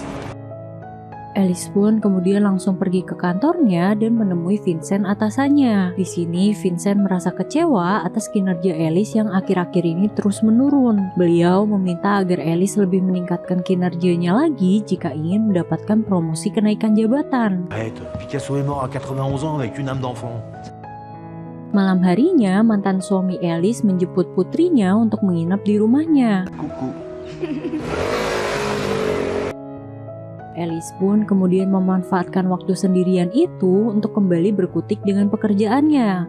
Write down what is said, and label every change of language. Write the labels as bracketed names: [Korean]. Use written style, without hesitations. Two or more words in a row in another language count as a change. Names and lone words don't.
[Indonesian] Alice pun kemudian langsung pergi ke kantornya dan menemui Vincent atasannya. Di sini Vincent merasa kecewa atas kinerja Alice yang akhir-akhir ini terus menurun. Beliau meminta agar Alice lebih meningkatkan kinerjanya lagi jika ingin mendapatkan promosi kenaikan jabatan. [French] Picasso est mort à 91 ans avec une âme d'enfant. [Indonesian] Malam harinya, mantan suami Alice menjemput putrinya untuk menginap di rumahnya. Coucou. Alice pun kemudian memanfaatkan waktu sendirian itu untuk kembali berkutik dengan pekerjaannya.